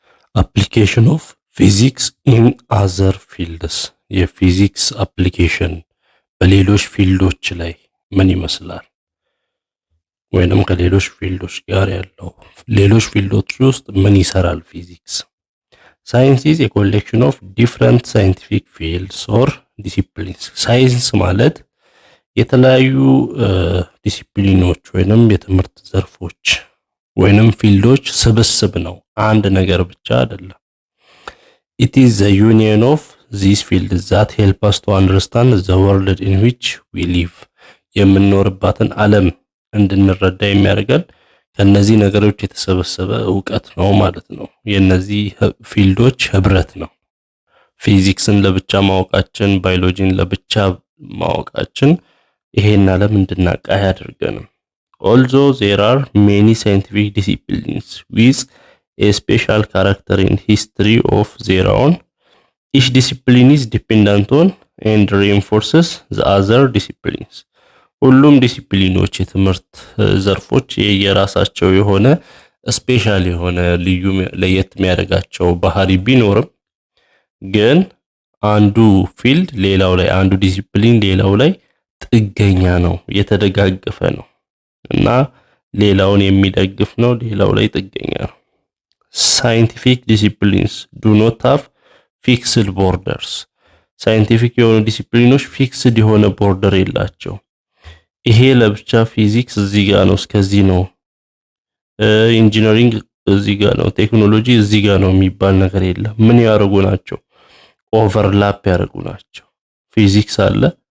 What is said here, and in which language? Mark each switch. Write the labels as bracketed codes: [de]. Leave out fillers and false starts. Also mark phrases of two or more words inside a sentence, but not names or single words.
[en] Application of physics in other fields [am] የፊዚክስ አፕሊኬሽን በሌሎች ፊልዶች ላይ ምን ይመስላል ወይንም ከሌሎች ፊልዶች ጋር ያለው ሌሎች ፊልዶች ውስጥ ምን ይሰራል ፊዚክስ [en] Science is a collection of different scientific fields or disciplines [am] ሳይንስ ማለት የተለያዩ ዲሲፕሊኖች ወይንም የትምህርት ዘርፎች ወይንም ፊልዶች ስብስብ ነው አንድ ነገር ብቻ አይደለም [en] It is the union of these fields that help us to understand the world in which we live [am] የምንኖርባትን ዓለም እንድንረዳ የሚያደርገን ከነዚህ ነገሮች የተሰበሰበ ዕውቀት ነው ማለት ነው የነዚህ ፊልዶች ህብረት ነው ፊዚክስን ለብቻ ማወቃችን ባዮሎጂን ለብቻ ማወቃችን ይሄን ዓለም እንድናውቅ ያደርገናል [en] Although there are many scientific disciplines with a special character in history of their own, each discipline is dependent on and reinforces the other disciplines. [am] ሁሉም ዲሲፕሊኖች የትምህርት ዘርፎች የራሳቸው የሆነ ስፔሻል የሆነ ልዩ ለየት የሚያደርጋቸው ባህሪ ቢኖርም ግን አንዱ ፊልድ ሌላው ላይ አንዱ ዲሲፕሊን ሌላው ላይ ጥገኛ ነው የተደጋገፈ ነው እና ሌላውን የሚደግፍ ነው ሌላው ላይ ጥገኛ ነው [en] Scientific disciplines do not have fixed borders [am] Scientific የሆኑ ዲሲፕሊኖች ፊክስድ የሆነ ቦርደር የላቸው ይሄ ለብቻ ፊዚክስ እዚህ ጋር ነው እስከዚህ ነው ኢንጂነሪንግ እዚህ ጋር ነው ቴክኖሎጂ እዚህ ጋር ነው የሚባል ነገር የለም ምን ያደርጉ ናቸው ኦቨርላፕ ያደርጉ ናቸው ፊዚክስ አለ